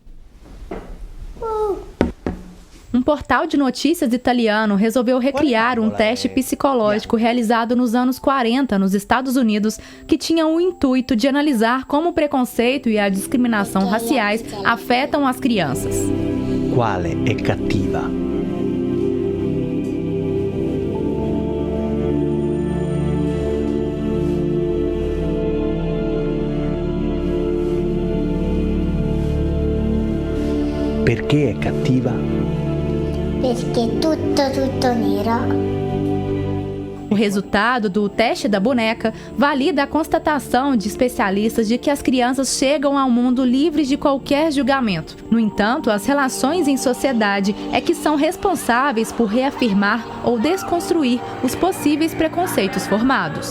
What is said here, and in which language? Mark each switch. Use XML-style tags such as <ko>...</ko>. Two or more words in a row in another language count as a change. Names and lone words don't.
<pt>Um portal de notícias italiano resolveu recriar um teste psicológico realizado nos anos 40 nos Estados Unidos, que tinha o intuito de analisar como o preconceito e a discriminação raciais afetam as crianças.</pt> <it>Quale é cattiva? Perché è cattiva? Perché tutto nero.</it> <pt>O resultado do teste da boneca valida a constatação de especialistas de que as crianças chegam ao mundo livres de qualquer julgamento. No entanto, as relações em sociedade é que são responsáveis por reafirmar ou desconstruir os possíveis preconceitos formados.</pt>